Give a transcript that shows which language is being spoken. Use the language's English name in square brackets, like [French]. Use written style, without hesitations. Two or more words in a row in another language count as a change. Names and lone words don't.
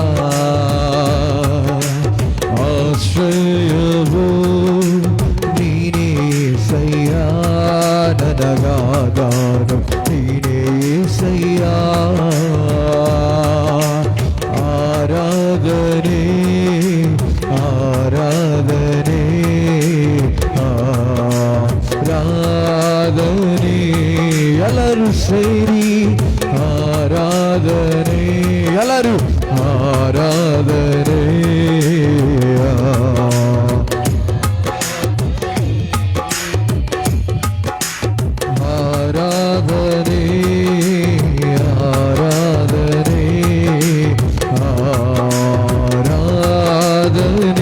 [Telugu] ఆశ్రయము నీనే సయ్యా నరగాదారు నీనే సయ్యా. ఆరాధనే ఆరాధనే ఆరాధనే [Kannada] ಎಲ್ಲರೂ ಸೇರಿ ಆರಾಧನೆ. ಎಲ್ಲರೂ ಆರಾಧನೆ ಆರಾಧನೆ ಆರಾಧನೆ ಆರಾಧನೆ.